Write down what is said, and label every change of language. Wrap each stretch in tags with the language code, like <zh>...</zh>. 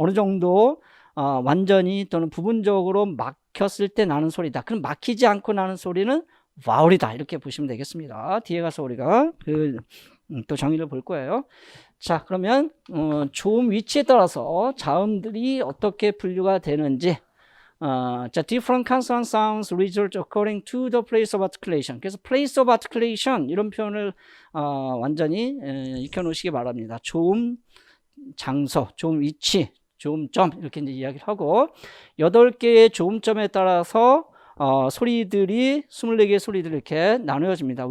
<ko>어느 정도 완전히 또는 부분적으로 막혔을 때 나는 소리다. 그럼 막히지 않고 나는 소리는 와울이다. 이렇게 보시면 되겠습니다. 뒤에 가서 우리가 또 정의를 볼 거예요. 자, 그러면 조음 위치에 따라서 자음들이 어떻게 분류가 되는지.</ko> <en>자, different consonant sounds result according to the place of articulation.</en> <ko>그래서 place of articulation 이런 표현을 완전히 익혀 놓으시기 바랍니다. 조음 장소, 조음 위치, 조음점 이렇게 이제 이야기를 하고, 8개의 조음점에 따라서 소리들이 24개의 소리들이 이렇게 나누어집니다.</ko>